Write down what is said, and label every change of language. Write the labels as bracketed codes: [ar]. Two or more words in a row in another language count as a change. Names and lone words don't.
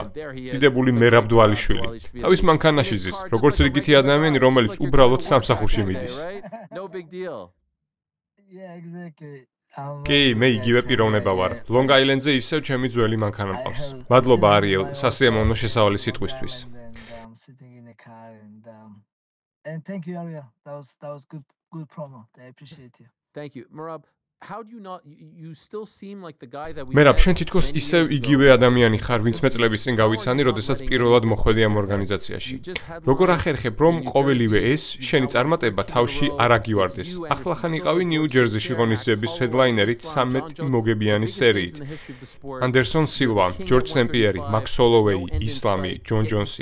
[ka] დიდებული მერაბ დვალიშვილი. თავის მანქანაში ზის, როგორც რიგითი ადამიანი, რომელიც უბრალოდ სამსახურში მიდის. კი, მე იგივე პიროვნება ვარ. Long Island-ზე ისევ ჩემი ძველი მანქანა მყავს. მადლობა არიელ, სასიამოვნო შესავალი სიტყვისთვის. [en] And thank you, Aria. That was good promo. I appreciate you. Thank you, Merab. How do you not you still seem like the guy that we [ka] მერაბ, შენ თითქოს ისევ იგივე ადამიანი ხარ, ვინც მე წლების წინ გავიცანი, როდესაც პირველად მოხვედი ამ ორგანიზაციაში. როგორ ახერხებ, რომ ყოველივე ეს შენი წარმატება თავში არ აგივარდეს? ახლახან იყავი ნიუ-ჯერზიში ღონისძიების ჰედლაინერი 13 მოგებიანი სერიით. ანდერსონ სილვა, ჯორჯ სემპიერი, მაქს ჰოლოვეი, ისლამი, ჯონ ჯონსი.